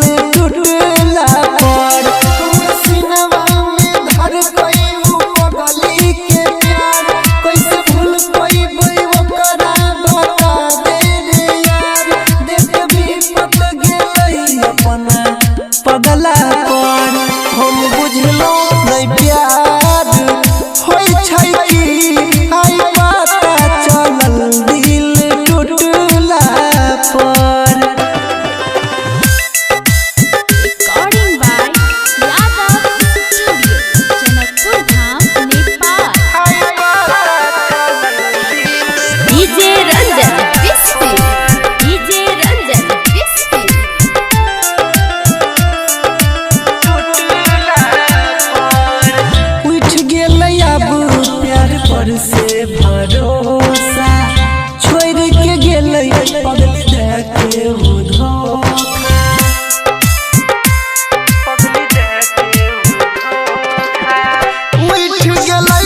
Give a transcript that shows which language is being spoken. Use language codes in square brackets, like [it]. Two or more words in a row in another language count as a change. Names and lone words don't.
[mai] टूटला पर सीनवा में धर कोई पगली के प्यार कैसे भूल कोई ओकरा बता दे रे यार देख भी पत गेलै अपना पगला पर हम बुझलो नहीं प्यार होई छै कि आई पता चलल दिल टूटला पर। [en] Recording by Yadav Studio, Janakpur Dham, Nepal. DJ Ranjan Bisfi, DJ Ranjan Bisfi. [mai] उठ गेलै अब प्यार पर से भरोसा छोड़ के गेलै पगल देखे उठ गेलै